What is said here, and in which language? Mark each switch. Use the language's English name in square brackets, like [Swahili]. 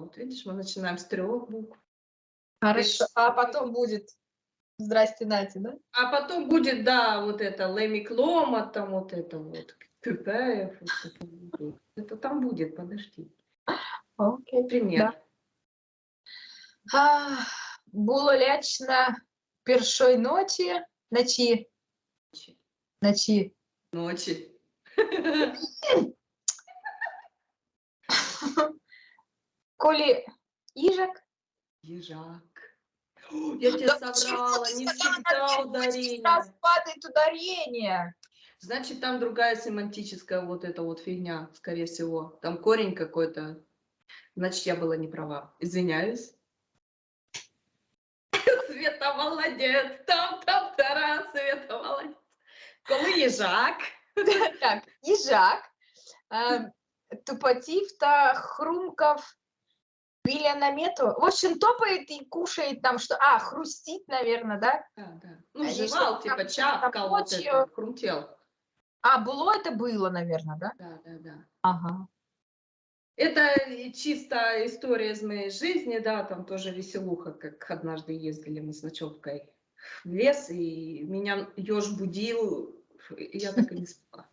[Russian] Вот видишь, мы начинаем с 3 букв. хорошо. А потом будет здрасте, Нати, да? А потом будет, да, вот это Лемиклома, там вот это вот Кюпаев. Вот это там будет, подожди. Окей. Пример. Да. [Ukrainian] Було лячно першой ночі, ночі. [Russian] Ночи. [Ukrainian] Коли їжак. [Russian] Ежак. Я тебе соврала, не всегда ударение. Сейчас падает ударение. Значит, там другая семантическая вот эта вот фигня, скорее всего. Там корень какой-то. Значит, я была не права. Извиняюсь. Света молодец. Там-там-тара, Света молодец. [Ukrainian] Коли їжак. Так, їжак. Тупотів та хрумкав біля намету. [Russian] В общем, топает и кушает там что. Хрустит, наверное, да? Да, да. Ну, Они жевал, что-то типа там чавкал, вот ночью. это, хрумтел. Было это было, наверное, да? Да, да, да. Ага. Это чисто история из моей жизни, да, там тоже веселуха, как однажды ездили мы с ночевкой в лес, и меня еж будил, и я так и не спала.